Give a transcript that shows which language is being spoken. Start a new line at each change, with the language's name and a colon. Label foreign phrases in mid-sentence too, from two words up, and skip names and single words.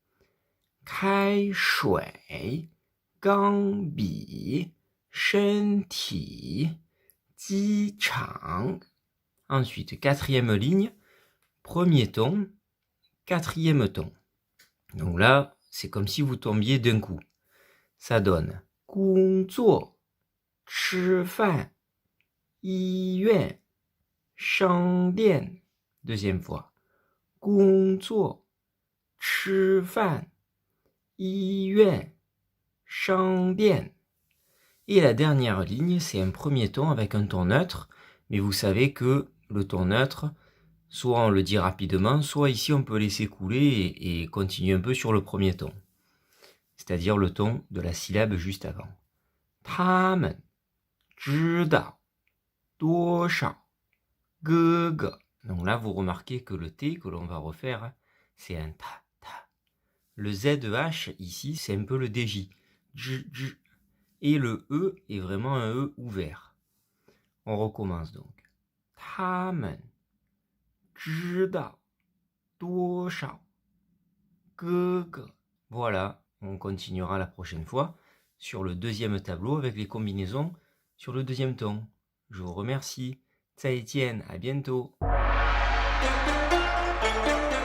Chinese: 开水、钢笔、身体、机场.
French: Ensuite, quatrième ligne, premier ton, quatrième ton. Donc là, c'est comme si vous tombiez d'un coup. Ça donne
Chinese: 工作、吃饭、医院、商店.
French: Deuxième fois.
Chinese: 工作、吃饭、医院、商店.
French: Et la dernière ligne, c'est un premier ton avec un ton neutre, mais vous savez que le ton neutre, soit on le dit rapidement, soit ici on peut laisser couler et continuer un peu sur le premier ton. C'est-à-dire le ton de la syllabe juste avant.
Chinese: 他们知道多少哥哥.
French: Donc là, vous remarquez que le T que l'on va refaire, c'est un ta, ta. Le ZH ici, c'est un peu le DJ. Et le E est vraiment un E ouvert. On recommence donc.
Chinese: 他们知道多少哥哥.
French: Voilà, on continuera la prochaine fois sur le deuxième tableau avec les combinaisons sur le deuxième ton. Je vous remercie.
Chinese: 再见,
French: à bientôt.